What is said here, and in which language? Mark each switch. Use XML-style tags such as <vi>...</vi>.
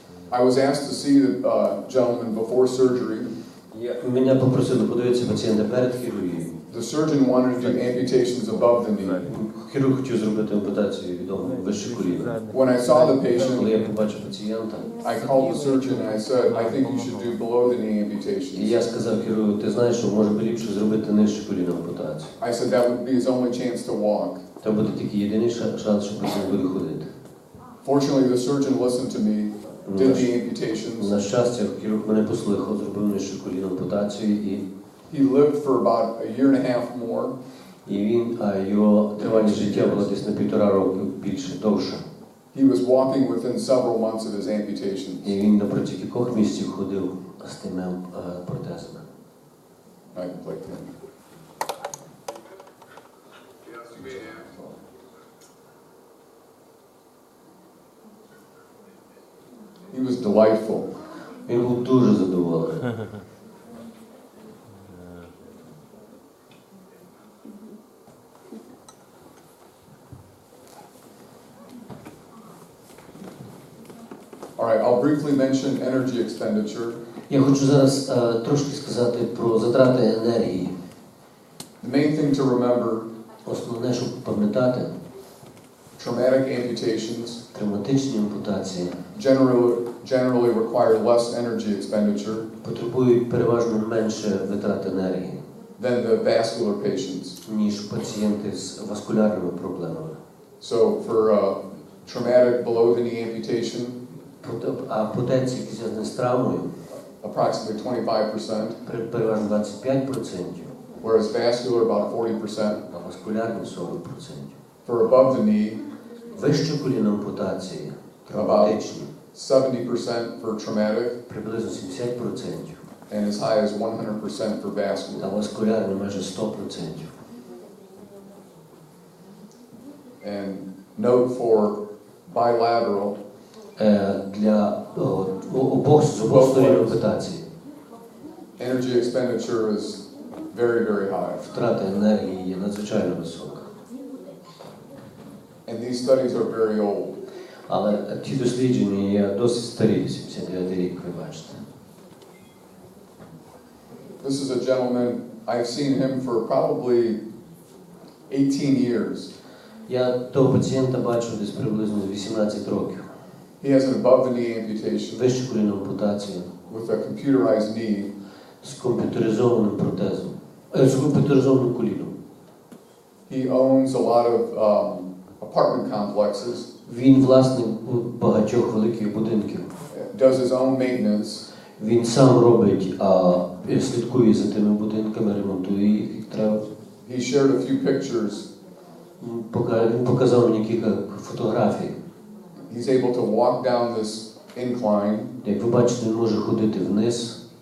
<en>I was asked to see the gentleman before surgery.</en> <uk>Мене попросили подивитися пацієнта перед хірургією.</uk> <en>The surgeon wanted to do amputations above the knee.</en> <uk>Хірург хотів зробити ампутацію відомо вище коліна.</uk> <en>When I saw the</en> <uk>Коли я</uk> <en>patient,</en> <uk>побачив пацієнта,</uk> <en>I called the surgeon and I said, I think you should do below the knee</en> <uk>і</uk> <en>amputations.</en> <uk>я сказав хірургу, ти знаєш, що може би ліпше зробити нижче коліна ампутацію.</uk> <en>I said that would be his only chance to walk.</en> <uk>Це буде тільки єдиний шанс, що пацієнт буде ходити.</uk> <en>Fortunately, the surgeon listened to me, did the amputations.</en> <uk>На щастя, хірург мене послухав, зробив нижче коліна ампутацію, і</uk> <en>He lived for about a year and a half more.</en> <uk>Його тривалість життя була десь на 1,5 року більше, довше.</uk> <en>He was walking within several months of his amputation.</en> <uk>І він напроти кількох місяців ходив з тими протезами.</uk> <en>I can play him. He was delightful.</en> <uk>Він був дуже задоволений.</uk> <en>All right, I'll briefly mention energy expenditure.</en> <uk>Я хочу зараз трошки сказати про затрати енергії.</uk> <en>The main thing to remember,</en> <uk>Основне, щоб пам'ятати,</uk> <en>traumatic amputations</en> <uk>травматичні ампутації</uk> <en>generally require less energy expenditure</en> <uk>потребують переважно менше витрат енергії,</uk> <en>than the vascular patients.</en> <uk>ніж пацієнти з васкулярними проблемами.</uk> <en>So for traumatic below the knee amputation,</en> <uk>Ампутації, які зв'язані з травмою,</uk> <en>approximately 25%,</en> <uk>переважно 25%,</uk> <en>whereas vascular about 40%.</en> <uk>а васкулярні 40%.</uk> <en>For above the knee,</en> <uk>Вище коліна ампутації, травматичні,</uk> <en>70% for traumatic,</en> <uk>приблизно 70%,</uk> <en>and as high as 100% for vascular.</en> <uk>та васкулярно майже 100%.</uk> <en>And note for bilateral,</en> <uk>Для з обох сторін ампутації</uk> <en>energy expenditure is very, very high.</en> <uk>втрата енергії є надзвичайно висока.</uk> <en>And these studies are very old.</en> <uk>Але ті дослідження є досить старі, 79 рік, ви бачите.</uk> <en>This is a gentleman, I've seen him for probably 18 years.</en> <uk>Я того пацієнта бачу десь приблизно 18 років.</uk> <en>He has an above-the-knee amputation</en> <uk>Вищу колінну ампутацію</uk> <en>with a computerized knee.</en> <uk>з комп'ютеризованим протезом, з комп'ютеризованим коліном.</uk> <en>He owns a lot of apartment complexes,</en> <uk>Він власник багатьох великих будинків.</uk> <en>does his own maintenance,</en> <uk>Він сам робить, слідкує за тими будинками, ремонтує їх, як треба.</uk> <en>he shared a few pictures.</en> <uk>Він показав мені кілька фотографій.</uk> <en>He's able to walk down this incline,</en> <uk>Як ви бачите, він може ходити вниз,</uk>